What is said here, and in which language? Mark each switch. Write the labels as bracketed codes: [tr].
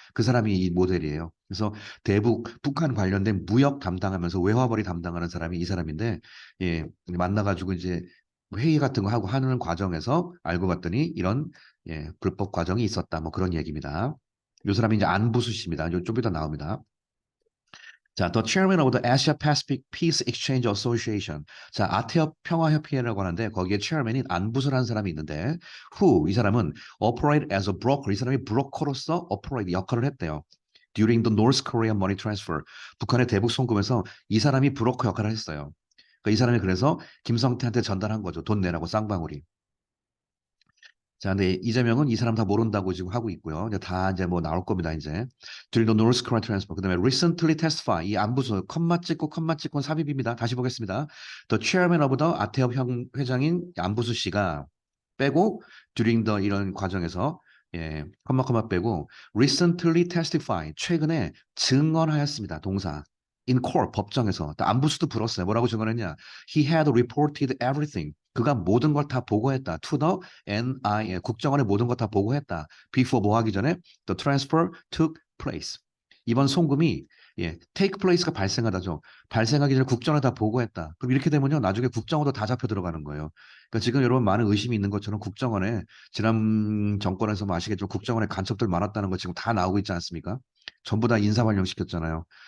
[ko] 그 사람이 이 모델이에요. 그래서 대북 북한 관련된 무역 담당하면서 외화벌이 담당하는 사람이 이 사람인데 예, 만나가지고 이제 회의 같은 거 하고 하는 과정에서 알고 봤더니 이런 예, 불법 과정이 있었다. 뭐 그런 얘기입니다. 이 사람이 이제 안부수 씨입니다. 좀 이따 나옵니다. [en] 자, The Chairman of the Asia Pacific Peace Exchange Association. [ko] 자, 아태협 평화협회라고 하는데 거기에 chairman인 안부수라는 사람이 있는데 [en] who [ko] 이 사람은 [en] operate as a broker [ko] 이 사람이 브로커로서 operate 역할을 했대요. [en] During the North Korean money transfer [ko] 북한의 대북 송금에서 이 사람이 브로커 역할을 했어요. 그러니까 이 사람이 그래서 김성태한테 전달한 거죠. 돈 내라고 쌍방울이. 자, 근데 이재명은 이 사람 다 모른다고 지금 하고 있고요. 이제 다 이제 뭐 나올 겁니다, 이제. [en] During the North Korea transfer. [ko] 그다음에 [en] recently testify. [ko] 이 안부수 컴마 찍고 삽입입니다. 다시 보겠습니다. [en] The chairman of the [ko] 아태협 회장인 안부수 씨가 빼고 [en] during the [ko] 이런 과정에서 예, 컴마 빼고 [en] recently testify. [ko] 최근에 증언하였습니다. 동사. [en] In court [ko] 법정에서 안부수도 불었어요. 뭐라고 증언했냐? [en] He had reported everything. [ko] 그가 모든 걸 다 보고했다. [en] To the NIA [ko] 국정원에 모든 것 다 보고했다. [en] Before [ko] 뭐 하기 전에 [en] the transfer took place. [ko] 이번 송금이 예, [en] take place [ko] 가 발생하다죠. 발생하기 전에 국정원에 다 보고했다. 그럼 이렇게 되면요, 나중에 국정원도 다 잡혀 들어가는 거예요. 그러니까 지금 여러분 많은 의심이 있는 것처럼 국정원에 지난 정권에서 뭐 아시겠죠? 국정원에 간첩들 많았다는 거 지금 다 나오고 있지 않습니까? 전부 다 인사 발령 시켰잖아요.